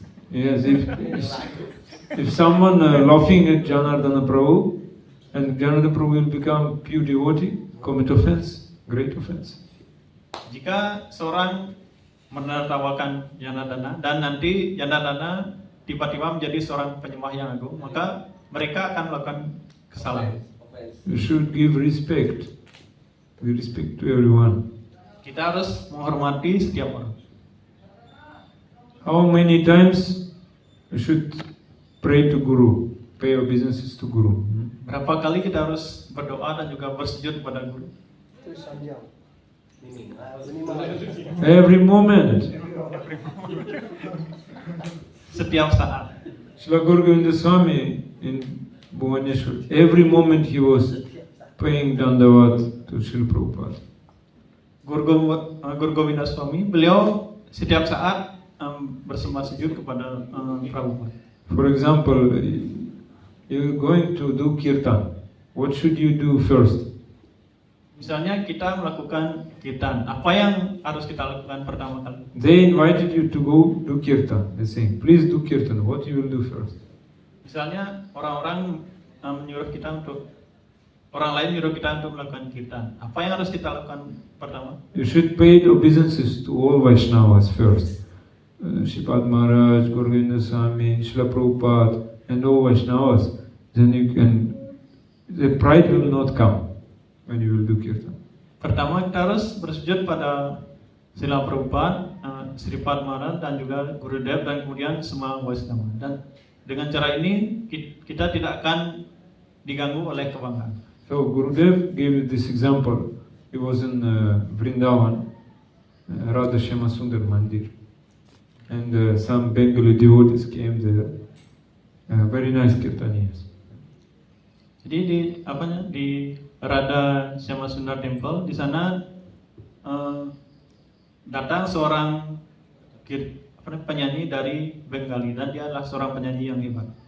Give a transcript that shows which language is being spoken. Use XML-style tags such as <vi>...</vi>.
<en>Yes, if someone laughing at Janardana Prabhu, and Janardana Prabhu will become pure devotee, commit offense, great offense.</en> <id>Jika seorang menertawakan Janardana dan nanti Janardana tiba-tiba menjadi seorang penyembah yang agung, maka mereka akan melakukan kesalahan.</id> <en>You should give respect. Give respect to everyone.</en> <id>Kita harus menghormati setiap orang.</id> <en>How many times you should pray to Guru, pay your businesses to Guru?</en> <id>Berapa kali kita harus berdoa dan juga bersujud kepada Guru?</id> <en>Every moment.</en> <id>Setiap saat.</id> <en>Srila Guru Govinda Swami in Bhubaneswar, every moment he was paying dandavat to Srila Prabhupada.</en> <id>Guru Govinda Swami, beliau setiap saat bersembah sujud kepada Prabhupada.</id> <en>For example, you're going to do kirtan. What should you do first?</en> <id>Misalnya kita melakukan kirtan, apa yang harus kita lakukan pertama kali?</id> <en>They invited you to go do kirtan. They're saying, please do kirtan. What you will do first?</en> <id>Misalnya orang-orang menyuruh kita untuk orang lain menyuruh kita untuk melakukan kirtan. Apa yang harus kita lakukan pertama?</id> <en>You should pay obeisances to all Vaishnavas first. Sripad Maharaj, Gauranga Swami, Srila Prabhupada, and all Vaishnavas. Then you can, the pride will not come when you will do kirtan.</en> <id>Pertama kita harus bersujud pada Srila Prabhupada, Sripad Maharaj dan juga Gurudev dan kemudian semua Vaishnava. Dan dengan cara ini kita tidak akan diganggu oleh kebanggaan.</id> <en>So Gurudev gave this example. He was in Vrindavan, Radha Shyama Sundar Mandir, and some Bengali devotees came there. Very nice kirtaniyas.</en> <id>Jadi di Radha Shyama Sundar Temple di sana datang seorang penyanyi dari Bengali dan dia adalah seorang penyanyi yang hebat.</id>